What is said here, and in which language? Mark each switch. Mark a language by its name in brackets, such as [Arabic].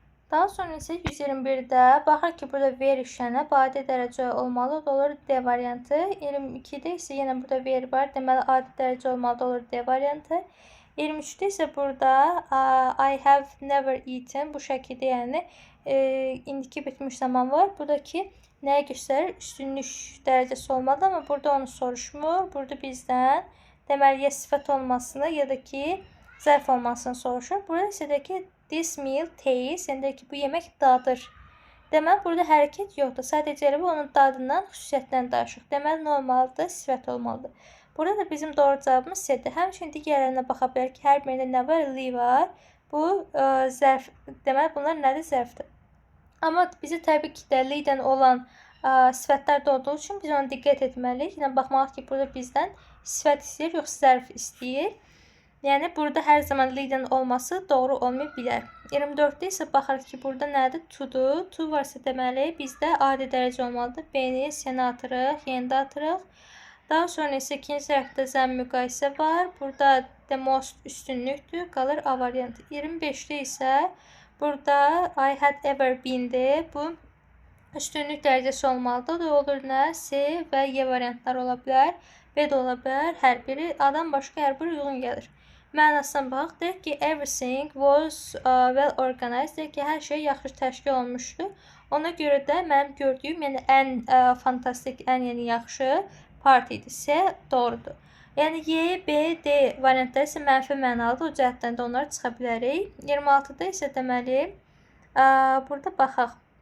[Azerbaijani] Daha sonra isə 121-də baxır ki, burada very işlənib, adi dərəcə olmalı, o da olur D variantı. 22-də isə yenə burada very var, deməli adi dərəcə olmalı, olur D variantı. 23-də isə burada [English] I have never eaten, [Azerbaijani] bu şəkildə yəni indiki bitmiş zaman var. Buradakı nəyə göstərir? Üstünlük dərəcəsi olmalı, amma burada onu soruşmur. Burada bizdən deməli ya sifət olmasını, ya da ki zərf olmasını soruşur. Burada isə də ki [English] this meal tastes, [Azerbaijani] yəni də ki bu yemək dadır. Deməli, burada hərəkət yoxdur. Sadəcə elə bu onun dadından, xüsusiyyətdən danışıq. Deməli, normaldır, sifət olmalıdır. Burada da bizim doğru cavabımız C-dir. Həmçinin digərlərinə baxa bilər ki, hər birində nə var? Li var. Bu zərf. Deməli, bunlar nədir? Zərfdir. Amma bizi təbii ki də li-dən olan sifətlər də olduğu üçün biz ona diqqət etməliyik. Yəni, baxmalıyıq ki, burada bizdən sifət istəyir, yoxsa zərf istəyir. Yəni, burada hər zaman li-dən olması doğru olmaya bilər. 24-də isə baxırıq ki, burada nədir? To-dur. To varsa deməli, bizdə adi dərəcə olmalıdır. B-ni, C-ni atırıq, Y-ni də atırıq. Daha sonra isə ikinci tərəfdə zəm müqayisə var. Burada the most üstünlükdür, qalır A variantı. 25-də isə burada [English] I had ever been- [Azerbaijani] dir. Bu üstünlük dərəcəsi olmalıdır. O da olur nə? C və Y variantlar ola bilər. B də ola bilər. Hər biri A-dan başqa hər biri uyğun gəlir. Mənasına baxaq. Deyir ki, [English] everything was well organized. [Azerbaijani] Deyir ki, hər şey yaxşı təşkil olunmuşdu. Ona görə də mənim gördüyüm, yəni ən fantastik, ən yəni yaxşı partidir. C doğrudur. Yəni Y, B, D variantları isə mənfi mənalıdır. O cəhətdən də onları çıxa bilərik. 26-da isə deməli, burada baxaq.